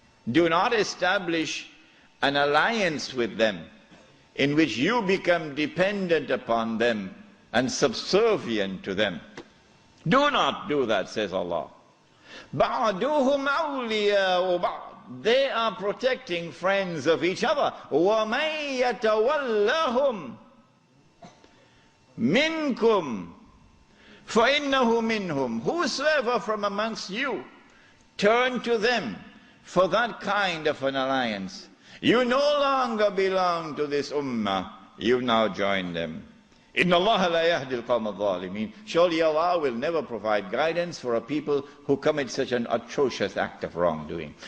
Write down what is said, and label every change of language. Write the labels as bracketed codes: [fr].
[en] Do not establish an alliance with them in which you become dependent upon them and subservient to them. Do not do that, says Allah. [ar] بَعْدُهُمْ أَوْلِيَاءُ بَعْضٍ. [en] They are protecting friends of each other. [ar] وَمَنْ يَتَوَلَّهُمْ minkum فَإِنَّهُ مِنْهُمْ. [en] Whosoever from amongst you turn to them for that kind of an alliance, you no longer belong to this ummah, you now join them. [ar] إِنَّ اللَّهَ لَا يَهْدِي الْقَوْمَ الظَّالِمِينَ. [en] Surely Allah will never provide guidance for a people who commit such an atrocious act of wrongdoing.